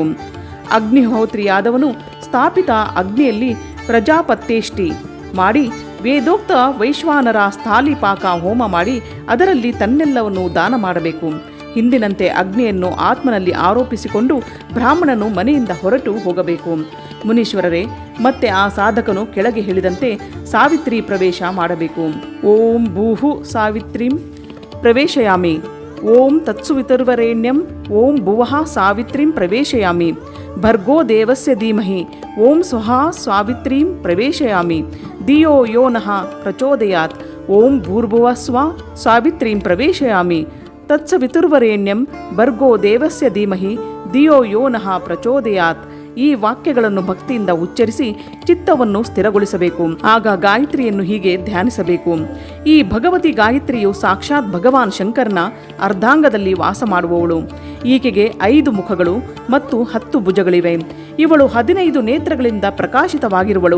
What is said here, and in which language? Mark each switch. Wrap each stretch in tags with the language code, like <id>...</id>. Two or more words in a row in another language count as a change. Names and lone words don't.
<kn>ಅಗ್ನಿಹೋತ್ರಿಯಾದವನು ಸ್ಥಾಪಿತ ಅಗ್ನಿಯಲ್ಲಿ ಪ್ರಜಾಪತ್ಯೇಷ್ಟಿ ಮಾಡಿ ವೇದೋಕ್ತ ವೈಶ್ವಾನರ ಸ್ಥಾಲಿಪಾಕ ಹೋಮ ಮಾಡಿ ಅದರಲ್ಲಿ ತನ್ನೆಲ್ಲವನ್ನು ದಾನ ಮಾಡಬೇಕು. ಹಿಂದಿನಂತೆ ಅಗ್ನಿಯನ್ನು ಆತ್ಮನಲ್ಲಿ ಆರೋಪಿಸಿಕೊಂಡು ಬ್ರಾಹ್ಮಣನು ಮನೆಯಿಂದ ಹೊರಟು ಹೋಗಬೇಕು. ಮುನೀಶ್ವರರೇ, ಮತ್ತೆ ಆ ಸಾಧಕನು ಕೆಳಗೆ ಹೇಳಿದಂತೆ ಸಾವಿತ್ರಿ ಪ್ರವೇಶ ಮಾಡಬೇಕು.</kn> <sa>ಓಂ ಭೂಹು ಸಾವಿತ್ರಿಂ ಪ್ರವೇಶಯಾಮಿ. ಓಂ ತತ್ಸುವಿತುರ್ವರೆಣ್ಯಂ ಓಂ ಭುವಃ ಸಾವಿತ್ರಿಂ ಪ್ರವೇಶಯಾಮಿ. ಭರ್ಗೋ ದೇವಸ್ಯ ಧೀಮಹಿ ಓಂ ಸ್ವಃ ಸಾವಿತ್ರೀಂ ಪ್ರವೇಶಯಾಮಿ. ಧಿಯೋ ಯೋ ನಃ ಪ್ರಚೋದಯಾತ್ ಓಂ ಭೂರ್ಭುವಃ ಸ್ವಃ ಸಾವಿತ್ರೀಂ ಪ್ರವೇಶಯಾಮಿ. ತತ್ಸವಿತುರ್ವರೇಣ್ಯಂ ಭರ್ಗೋ ದೇವಸ್ಯ ಧೀಮಹಿ ಧಿಯೋ ಯೋ ನಃ ಪ್ರಚೋದಯಾತ್.</sa> <kn>ಈ ವಾಕ್ಯಗಳನ್ನು ಭಕ್ತಿಯಿಂದ ಉಚ್ಚರಿಸಿ ಚಿತ್ತವನ್ನು ಸ್ಥಿರಗೊಳಿಸಬೇಕು. ಆಗ ಗಾಯತ್ರಿಯನ್ನು ಹೀಗೆ ಧ್ಯಾನಿಸಬೇಕು. ಈ ಭಗವತಿ ಗಾಯತ್ರಿಯು ಸಾಕ್ಷಾತ್ ಭಗವಾನ್ ಶಂಕರನ ಅರ್ಧಾಂಗದಲ್ಲಿ ವಾಸ ಮಾಡುವವಳು. ಈಕೆಗೆ 5 ಮುಖಗಳು ಮತ್ತು 10 ಭುಜಗಳಿವೆ. ಇವಳು 15 ನೇತ್ರಗಳಿಂದ ಪ್ರಕಾಶಿತವಾಗಿರುವಳು.</kn>